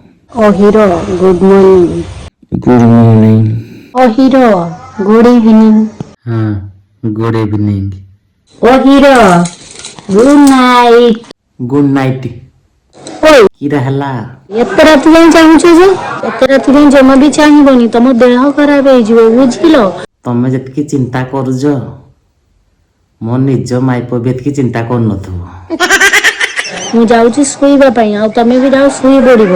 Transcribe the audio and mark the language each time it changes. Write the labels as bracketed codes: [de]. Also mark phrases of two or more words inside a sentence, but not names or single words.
[en] Oh hero, good morning. Good morning. Oh hero, good evening. Good evening. Oh hero, good night. Good night. [or] ଓଇ କିରା ହେଲା? ଏତେ ରାତି ଯାଏଁ ଚାହୁଁଛ ଯେ ଏତେ ରାତି ଯାଏଁ ଜମା ବି ଚାହିଁବନି, ତମ ଦେହ ଖରାପ ହେଇଯିବ ବୁଝିଲ। ତମେ ଯେତିକି ଚିନ୍ତା କରୁଛ ମୋ ନିଜ ମାଇପ ବି ଏତିକି ଚିନ୍ତା କରୁନଥିବ। ମୁଁ ଯାଉଛି ଶୋଇବା ପାଇଁ, ଆଉ ତମେ ବି ଯାଅ ଶୋଇ ପଡିବ।